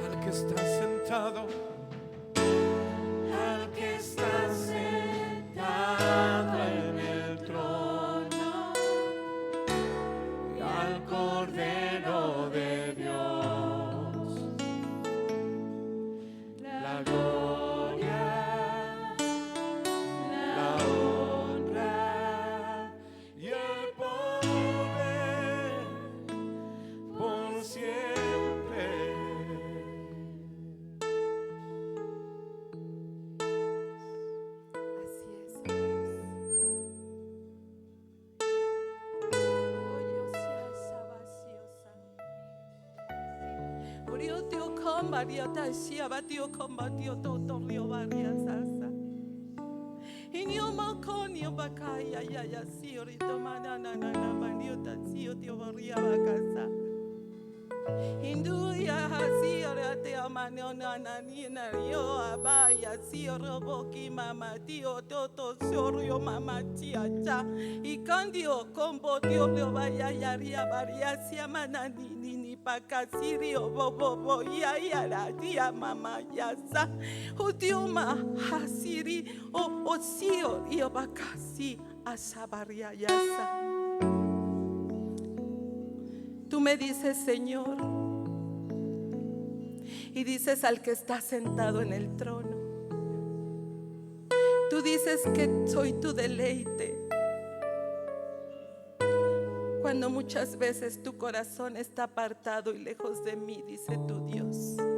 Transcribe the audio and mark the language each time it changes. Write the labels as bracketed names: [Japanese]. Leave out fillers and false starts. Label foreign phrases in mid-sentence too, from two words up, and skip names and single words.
[Spanish] está sentado, al que está sentado en el trono, y al Cordero de Dios, la gloria, la honra y el poder por siempre. Así es, Dios. Oh, Dios, ya sabaciosa. Urió tío combaría taxia, batio combatió todo río varias asa. Y ni un maconio bacaya, ya, sí, ahorita manana, manio taxio, tío barría bacasa. Hinduya hasi orate amano nananina yo abaya si roboki mama tío toto sorio mama chiacha y candio combo tío lo vaya yaria varia si amanani ni pakasirio bobo ya la tía mama yasa utioma hasiri o sio io bakasi asabaria yasa. Tú me dices, Señor, y dices al que está sentado en el trono. Tú dices que soy tu deleite. Cuando muchas veces tu corazón está apartado y lejos de mí, dice tu Dios.